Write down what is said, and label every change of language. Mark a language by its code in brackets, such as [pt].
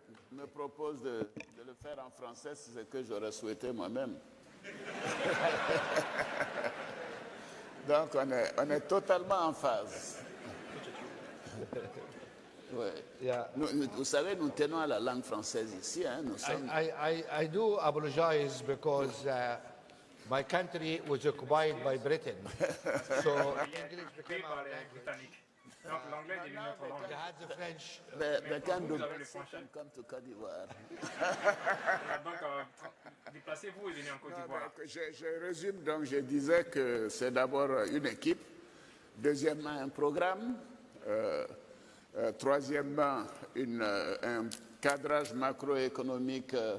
[fr] Me propose de le faire en français, c'est ce que j'aurais souhaité moi-même. Donc, on est totalement en phase. Ouais. [en] Yeah. [fr] Vous savez, nous tenons à la langue française ici. Hein, nous sommes... [en] I do apologize because my country was occupied by Britain. So English became our language. [fr] Donc l'anglais est devenu notre langue. [en] You had the French. But can do come to Côte d'Ivoire. [fr] Donc déplacez-vous et venez en Côte d'Ivoire. Je résume donc, je disais que c'est d'abord une équipe, deuxièmement un programme, troisièmement un cadrage macroéconomique